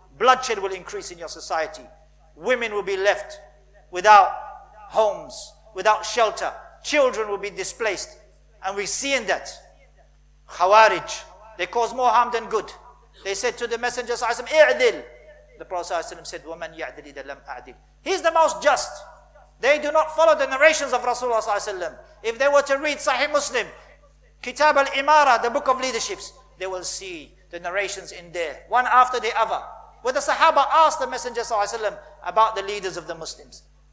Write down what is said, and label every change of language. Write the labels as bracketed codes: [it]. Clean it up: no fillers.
[en] Bloodshed will increase in your society. Women will be left without homes, without shelter. Children will be displaced. And we're seeing that. Khawarij, they cause more harm than good. They said to the Messenger ﷺ, "I'dil." The Prophet ﷺ said, [ar] وَمَنْ يَعْدِلْ إِذَا لَمْ أَعْدِلْ. [en] He's the most just. They do not follow the narrations of Rasulullah ﷺ. If they were to read Sahih Muslim, Kitab al-Imara, the book of leaderships, they will see the narrations in there, one after the other, where the Sahaba asked the Messenger ﷺ about the leaders of the Muslims.